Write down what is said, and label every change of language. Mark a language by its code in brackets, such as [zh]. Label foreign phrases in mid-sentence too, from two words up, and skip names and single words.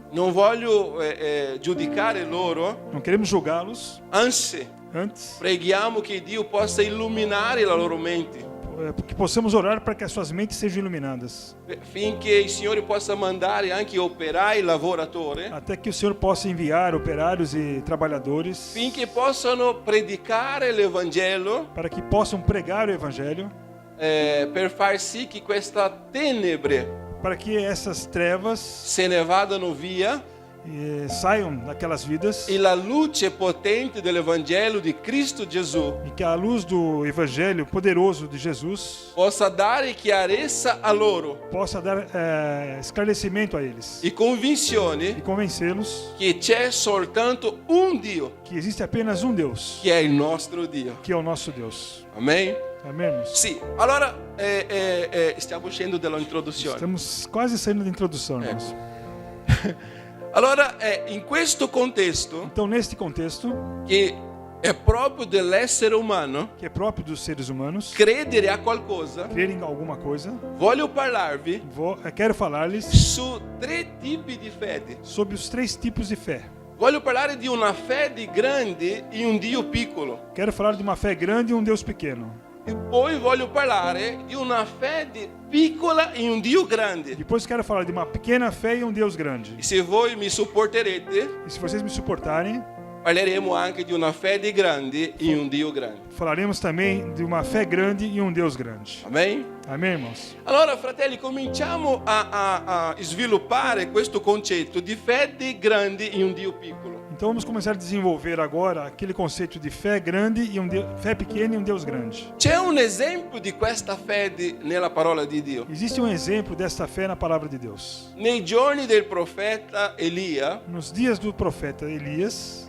[it] non voglio giudicare loro, [pt] não queremos julgá-los. [it] anzi [pt] Antes, [it] preghiamo che Dio possa illuminare la loro mente, [pt] que possamos orar para que as suas mentes sejam iluminadas, [it] finché il Signore possa mandare anche operai, lavoratori, [pt] até que o Senhor possa enviar operários e trabalhadores [it] finché possano predicare l'Evangelo, [pt] para que possam pregar o Evangelho, [it] per far sì che questa tenebre [pt] para que essas trevas [it] se ne vadano via [pt] saiam daquelas vidas [it] e la luce potente dell'Evangelo di Cristo Gesù [pt] e que a luz do Evangelho poderoso de Jesus [it] possa dare chiarezza a loro [pt] possa dar esclarecimento a eles [it] e convinzione [pt] e convencê-los [it] che c'è soltanto un Dio, [pt] que existe apenas um Deus, [it] che è il nostro Dio. [pt] que é o nosso Deus. [it] Amen? [pt] Amém, irmãos? [it] Sì, allora stiamo uscendo dall'introduzione. [pt] Estamos quase saindo da introdução, irmãos. [it] Allora in questo contesto [pt] Então, neste contexto, [it] che è proprio dell'essere umano, [pt] que é próprio dos seres humanos, [it] credere a qualcosa, [pt] crer em alguma coisa, [it] voglio parlarvi [pt] quero falar-lhes [it] su tre tipi di fede. [pt] sobre os 3 tipos de fé. [it] Voglio parlare di una fede grande in un Dio piccolo. [pt] Quero falar de uma fé grande e um Deus pequeno. [it] E poi voglio parlare di una fede piccola in un Dio grande. [pt] Depois quero falar de uma pequena fé e um Deus grande. [it] E se voi mi supporterete, [pt] E se vocês me suportarem, [it] parleremo anche di una fede grande in un Dio grande. [pt] falaremos também de uma fé grande e um Deus grande. [it] Amen? [pt] Amém, irmãos? [it] Allora, fratelli, cominciamo a sviluppare questo concetto di fede grande in un Dio piccolo. [pt] Então vamos começar a desenvolver agora aquele conceito de fé grande e fé pequena e um Deus grande. [it] C'è un esempio di questa fede nella parola di Dio. [pt] Existe um exemplo desta fé na palavra de Deus. [it] Nei giorni del profeta Elia, [pt] Nos dias do profeta Elias,